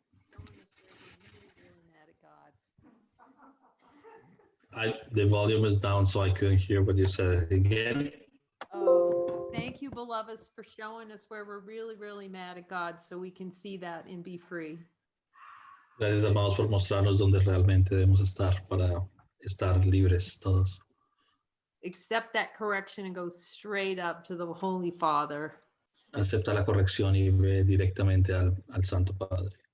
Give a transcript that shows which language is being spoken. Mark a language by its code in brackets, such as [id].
[en] Showing us where we're really, really mad at God. The volume is down, so I couldn't hear what you said again. Oh, thank you, beloveds, for showing us where we're really, really mad at God so we can see that and be free. [es] Gracias, amados, por mostrarnos dónde realmente debemos estar para estar libres todos. [en] Accept that correction and go straight up to the Holy Father. [es] Acepta la corrección y ve directamente al Santo Padre.